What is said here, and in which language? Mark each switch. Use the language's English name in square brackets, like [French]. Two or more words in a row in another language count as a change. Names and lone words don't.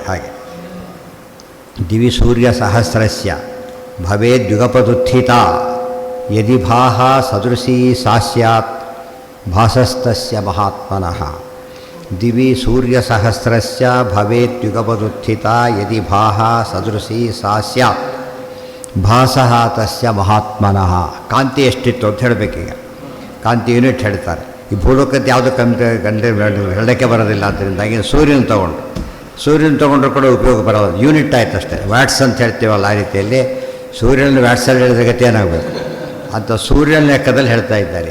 [Sanskrit] ಹಾಗೆ ದಿವಿ ಸೂರ್ಯ ಸಹಸ್ರಸ್ಯ ಭವೇದ್ಯುಗಪದುತ್ಥಿತ ಯದಿ ಭಾಹ ಸದೃಶೀ ಸಾ ಸ್ಯಾತ್ ಭಾಸಸ್ತಸ್ಯ ಮಹಾತ್ಮನಃ. ದಿವಿ ಸೂರ್ಯ ಸಹಸ್ರಸ್ಯ ಭವೇದ್ಯುಗಪದುತ್ಥಿತ ಯದಿ ಭಾಹ ಸದೃಶೀ ಸಾ ಸ್ಯಾತ್ ಭಾಸಃ ತಸ್ಯ ಮಹಾತ್ಮನಃ. [Kannada] ಕಾಂತಿ ಎಷ್ಟಿತ್ತು ಅಂತ ಹೇಳಬೇಕೀಗ. ಕಾಂತಿ ಯೂನಿಟ್ ಹೇಳ್ತಾರೆ. ಈ ಭೂಲೋಕದ ಯಾವುದು ಹೇಳೋಕ್ಕೆ ಬರೋದಿಲ್ಲ. ಅದರಿಂದಾಗಿ ಸೂರ್ಯನ ತೊಗೊಂಡ್ರು ಕೂಡ ಉಪಯೋಗ ಬರೋದು. ಯೂನಿಟ್ ಆಯ್ತು ಅಷ್ಟೇ. ವ್ಯಾಟ್ಸ್ ಅಂತ ಹೇಳ್ತೀವಲ್ಲ, ಆ ರೀತಿಯಲ್ಲಿ ಸೂರ್ಯನ ವ್ಯಾಟ್ಸಲ್ಲಿ ಹೇಳಿದ ಗತಿ ಏನಾಗಬೇಕು ಅಂತ ಸೂರ್ಯನ ಲೆಕ್ಕದಲ್ಲಿ ಹೇಳ್ತಾ ಇದ್ದಾರೆ.